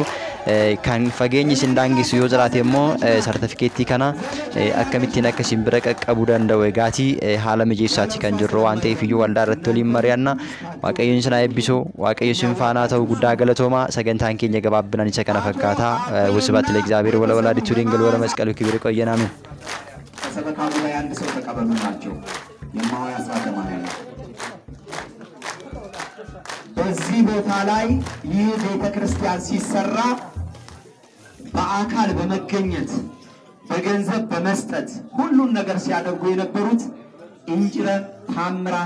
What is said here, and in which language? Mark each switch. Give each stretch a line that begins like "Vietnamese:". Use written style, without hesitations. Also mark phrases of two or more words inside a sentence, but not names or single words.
Oromo: Kan fageenyi isin daangisu yoo jiraate immoo sartifikeettii kana akkamittiin akka isin bira qaqqabuu danda'u egaatii haala mijeessaati kan jirru waan ta'eef iyyuu waldaa irratti waliin mari'anna. Waaqayyoon isin haa eebbisu. Waaqayyo isin faanaa ta'u guddaa galatooma. Sagantaan keenya gabaabinaan isa kana fakkaata.
Geez: Wስብሐት ለእግዚአብሔር ወለወላዲቱ ድንግል ወለመስቀሉ
Amharic: ክብር ይቆየን። አሜን። ሰበካ ጉባኤ አንድ ሰው ተቀበሉናቸው። የማዋያ አስራተማያ በዚህ ቦታ ላይ ይህ ቤተክርስቲያን ሲሰራ በአካል በመገኘት በገንዘብ በመስጠት ሁሉን ነገር ሲያደርጉ የነበሩት ኢንጂነር ታምራት